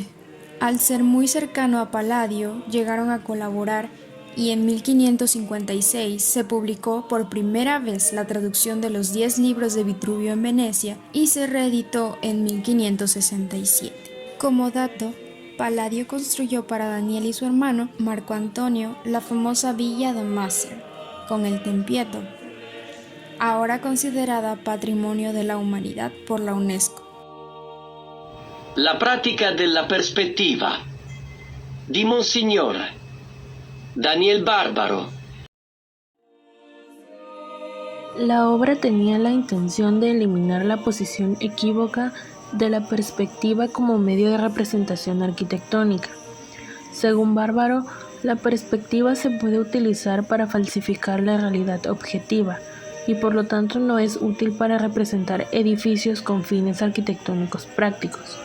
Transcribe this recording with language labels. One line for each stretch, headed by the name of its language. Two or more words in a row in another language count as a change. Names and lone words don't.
Spanish: Al ser muy cercano a Palladio, llegaron a colaborar y en 1556 se publicó por primera vez la traducción de los 10 libros de Vitruvio en Venecia y se reeditó en 1567. Como dato, Palladio construyó para Daniel y su hermano, Marco Antonio, la famosa Villa de Macer, con el Tempietto, ahora considerada Patrimonio de la Humanidad por la UNESCO. La pratica della perspettiva di Monsignor Daniel Barbaro. La obra tenía la intención de eliminar la posición equívoca de la perspectiva como medio de representación arquitectónica. Según Barbaro, la perspectiva se puede utilizar para falsificar la realidad objetiva y por lo tanto no es útil para representar edificios con fines arquitectónicos prácticos.